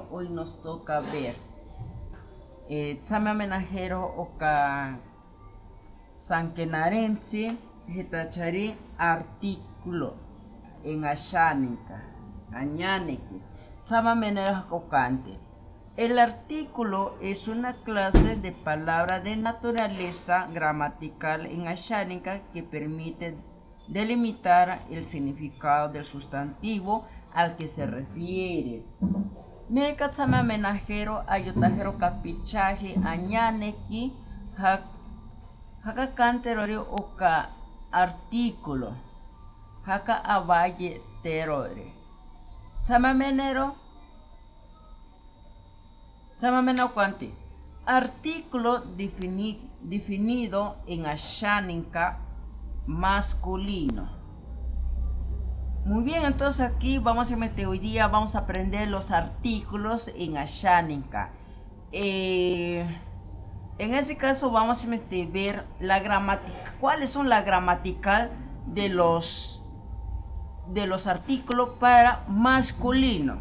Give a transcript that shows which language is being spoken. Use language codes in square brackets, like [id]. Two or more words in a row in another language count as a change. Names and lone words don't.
[es] Hoy nos toca ver [cni] Tsame amenajero oka sankenarense hitachari [es] artículo en ashánica, [cni] añaneke, Tsame amenajero okante. [es] El artículo es una clase de palabra de naturaleza gramatical en ashánica que permite delimitar el significado del sustantivo al que se refiere. [cni] Neka tsame amenajero ayotajero kapichaje añaneki haka canterori oka artículo haka avalle terore. Tsame amenero cuante [es] artículo definido en ashánica masculino. Muy bien, entonces aquí vamos a meter hoy día, vamos a aprender los artículos en ashánica. En ese caso vamos a ver la gramática, cuáles son la gramatical de los artículos para masculino.